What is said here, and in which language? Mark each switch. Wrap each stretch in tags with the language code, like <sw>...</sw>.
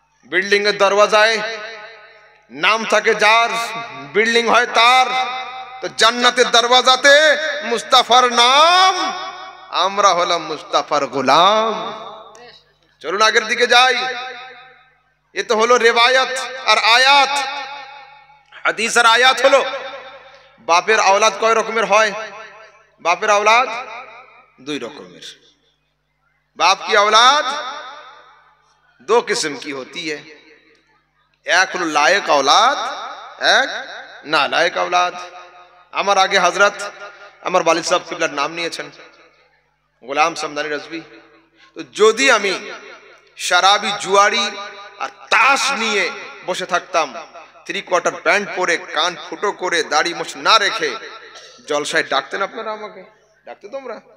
<bn>Building এর দরওয়াজায় নাম থাকে যার, বিল্ডিং হয় তার, তো জান্নাতের দরওয়াজাতে মুস্তাফার নাম, আমরা হলাম মুস্তাফার গোলাম। চলুন আগের দিকে যাই। এ তো হলো রিওয়ায়াত আর আয়াত। হাদিস আর আয়াত হলো বাপের আওলাদ কয় রকমের হয়? বাপের আওলাদ 2 রকমের।</bn> <hi>बाप की औलाद 2 किस्म की होती है, एक हलो लायक औलाद, एक नालायक औलाद।</hi> <bn>আমার আগে হযরত আমার ওয়ালিদ সাহেব কিবলার নাম নিয়েছেন, গোলাম সমদানি রাজবি। তো যদি আমি শরাবি, জুয়ারি আর তাস নিয়ে বসে থাকতাম, 3/4 প্যান্ট পরে, কান ফুটো করে, দাড়ি মোছ না রেখে, জলসায় ডাকতেন আপনারা আমাকে? ডাকতে তোমরা?</bn>